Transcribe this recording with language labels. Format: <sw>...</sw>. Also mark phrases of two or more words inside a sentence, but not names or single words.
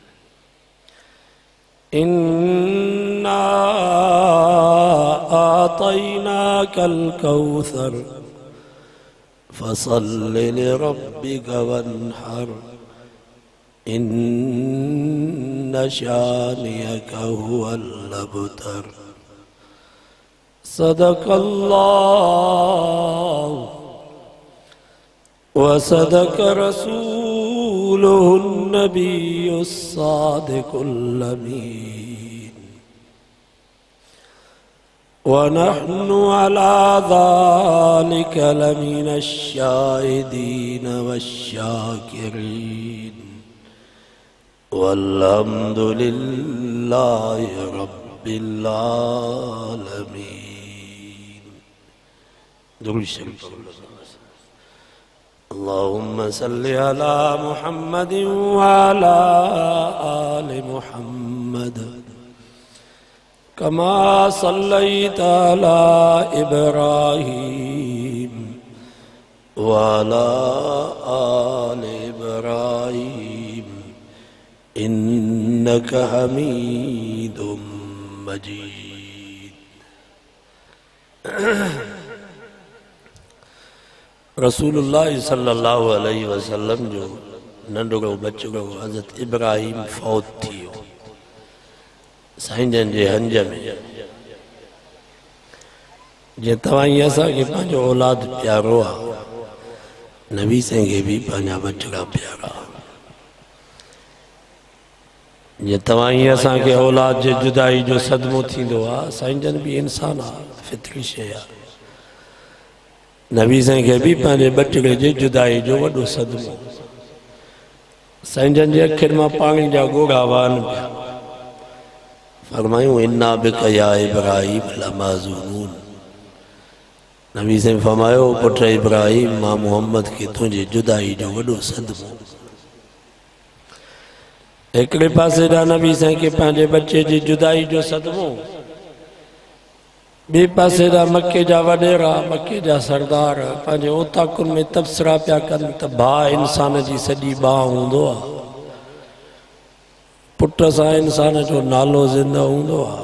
<ar>إنا أعطيناك الكوثر فصل لربك وانحر إن شانئك هو الأبتر. صدق الله وصدق رسوله النبي الصادق الأمين. ونحن على ذلك لمن الشاهدين والشاكرين والحمد لله رب العالمين.</ar> <sd>दुरूद शरीफ।</sd> <ar>اللهم صل على محمد وعلى آل محمد كما صليت على إبراهيم وعلى آل إبراهيم إنك حميد مجيد. رسول الله صلى الله عليه وسلم</ar> <sd>जो नंढड़ो बचड़ो हज़रत इब्राहीम फौत थियो साईं जन जे हंज में। जे तवाई असांखे पंहिंजो औलाद प्यारो आहे, नबी साईं खे भी पंहिंजा बचड़ा प्यारा। जे तवाई असांखे औलाद जे जुदाई जो सदमो थींदो आहे, साईं जन भी इंसान आहे, फितरी शइ आहे। नबी साईं खे भी पंहिंजे बचड़े जे जुदाई जो वॾो सदमो। साईं जन जे अखियुनि मां पाणी जा ॻोढ़ा वहनि पिया।</sd> <ar>फरमायूं إنا بك يا إبراهيم لمحزونون.</ar> <sd>नबी साईं फरमायो पुट इब्राहीम मां मोहम्मद के तुझे जुदाई जो वॾो सदमो। एकड़े पासे ॾा नबी साईं के पंहिंजे बच्चे जी जुदाई जो सदमो, ॿिए पासे ॾा मके जा वॾेरा, मके जा सरदार पंहिंजे ओताकुन में तबसरा पिया कनि त भाउ इंसान जी सॼी बाह हूंदो आहे, पुट सां इंसान जो नालो ज़िंदा हूंदो आहे।</sd>